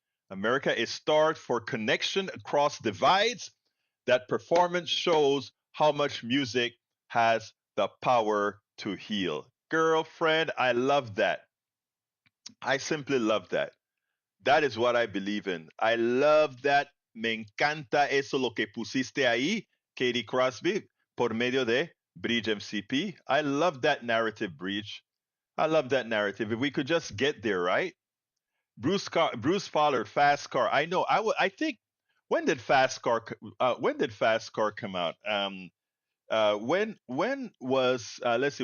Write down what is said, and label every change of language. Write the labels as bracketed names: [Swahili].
[English] America is starved for connection across divides. That performance shows how much music has the power to heal. Girlfriend, I love that. I simply love that. That is what I believe in. I love that. [Spanish] Me encanta eso lo que pusiste ahí, Katie Crosby, por medio de Bridge MCP. [English] I love that narrative, Bridge. I love that narrative. If we could just get there, right? Bruce Fowler, Fast Car. I know. I think. When did Fast Car? When did Fast Car come out? When was let's see.